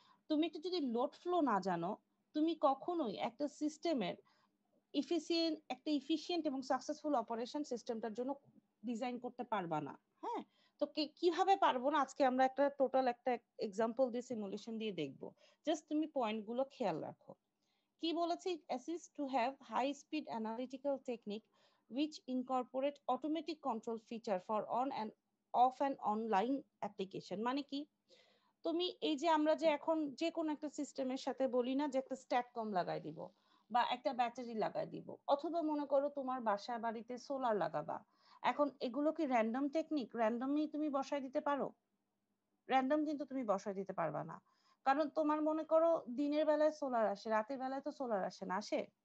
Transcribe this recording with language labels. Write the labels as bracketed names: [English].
[Bangla] তুমি একটু যদি লোড ফ্লো না জানো, তুমি কখনোই একটা সিস্টেমের একটা ইফিশিয়েন্ট এবং সাকসেসফুল অপারেশন সিস্টেমটার জন্য ডিজাইন করতে পারবা না। হ্যাঁ, তো কিভাবে পারবো না, আজকে আমরা একটা টোটাল একটা এক্সাম্পল দিয়ে সিমুলেশন দিয়ে দেখবো। জাস্ট তুমি পয়েন্টগুলো খেয়াল রাখো। কি বলেছে? [English] It assist to have high speed analytical technique which incorporate automatic control feature for on and off and online application। [Bangla] মানে কি? তুমি এই যে আমরা যে এখন যে কোনো একটা সিস্টেমের সাথে বলি না যে একটা স্ট্যাটকম লাগাই দিব বা একটা ব্যাটারি লাগাই দিব, অথবা মনে করো তোমার বাসা বাড়িতে সোলার লাগাবা। এখন এগুলো কি র্যান্ডম টেকনিক? র্যান্ডমলি তুমি বসায় দিতে পারো? র্যান্ডম কিন্তু তুমি বসায় দিতে পারবা না। কারণ তোমার মনে করো দিনের বেলায় সোলার আসে, রাতের বেলায় তো সোলার আসে না, আসে?